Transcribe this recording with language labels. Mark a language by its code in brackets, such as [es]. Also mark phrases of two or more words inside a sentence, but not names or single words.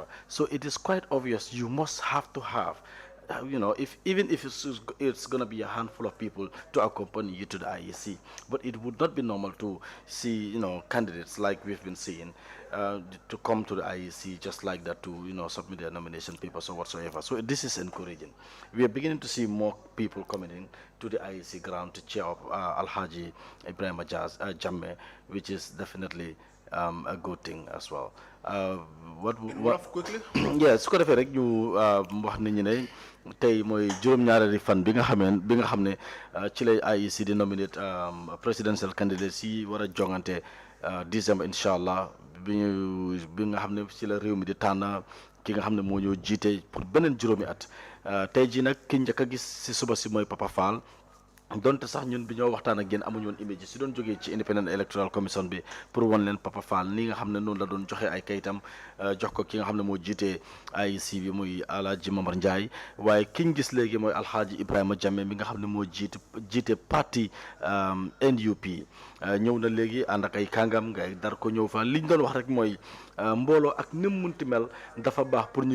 [en] So it is quite obvious you must have to have, even if it's going to be a handful of people to accompany you to the IEC, but it would not be normal to see, candidates like we've been seeing, to come to the IEC just like that to, submit their nomination papers or whatsoever. So this is encouraging. We are beginning to see more people coming in to the IEC ground to cheer up Alhaji Ibrahim Jammeh, which is definitely a good thing as well. What quickly? Yeah, [wo] su ko defee rek ñu wax nit ñi ne tey mooy juróom-ñaareeli fan bi nga xam ne ci lay IEC di [en] nominate presidential candidates [wo] yi war a jongante décembre [ar] إن شاء الله [wo] bi nga xam ne ci la réew mi di tànn ki nga xam ne moo ñoo jiite pour beneen juróomi at tey jii nag ki njëkk a gis si suba si mooy Papa Fall. donte sax ñun bi ñoo waxtaan ak yéen amuñu woon image si doon jógee ci Independent Electoral Commission bi pour wan leen Papa Fall nii nga xam ne noonu la doon joxe ay kayitam jox ko ki nga xam ne moo jiite IEC bi muy Alhaji Momar Njie waaye kiñ gis léegi mooy Alhaji Ibrahima Jammeh mi nga xam ne moo jiite parti NUP ñëw na léegi ànd ak ay kàngam ngay dar ko ñëw fa liñ doon wax rek mooy mbooloo ak ni mu munti mel dafa baax pour